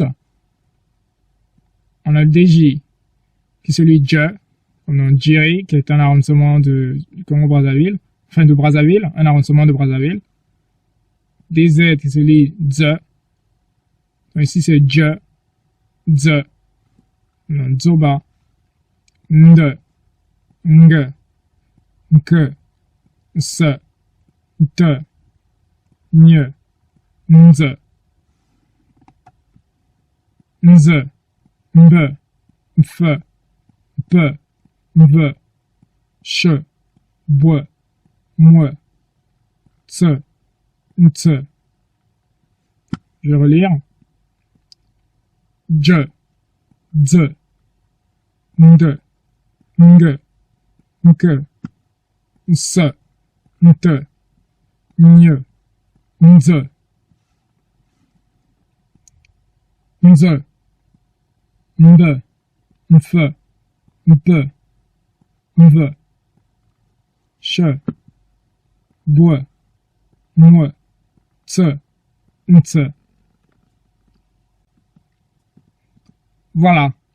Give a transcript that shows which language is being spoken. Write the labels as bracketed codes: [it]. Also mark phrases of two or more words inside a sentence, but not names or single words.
[fr] On a le DJ, qui est celui de je. On a Jiri, qui est un arrondissement du Congo-Brazzaville. Enfin, de Brazzaville, un arrondissement de Brazzaville. DZ, qui est celui de ze. Donc, ici, c'est je, ze. On a Zoba, nde, nge, nke, se, te, nye, nze, nze, mbe, mfe, pe, mve, che, bwe, mwe, tse, ntse. Je vais relire. Je, dze, nde, nge, nke, se, nte, nye, nze, nze, mbe, mfe, mpe, mve, che, bwe, mwe, tse, ntse. Voilà.